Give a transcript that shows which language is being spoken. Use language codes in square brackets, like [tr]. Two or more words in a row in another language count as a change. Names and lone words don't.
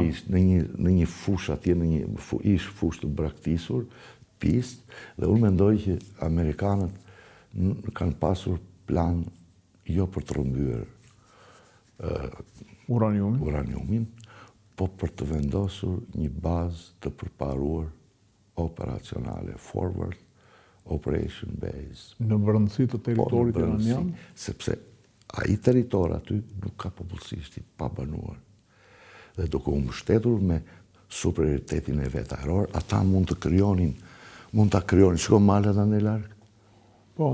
[sq] Në një fushë atje, në një fushë të braktisur, pistë, dhe unë mendoj që amerikanët kanë pasur plan jo për të rrëmbyer uraniumin, po për të vendosur një bazë të përparuar operacionale, [en] forward operation base. [sq] Në brendësi të territorit iranian? Sepse ai territor aty nuk ka popullsisht i pabanuar. Dhe duke u mbështetur me superioritetin e vet ajror, ata mund ta krijonin, shko malet anë larg. Po.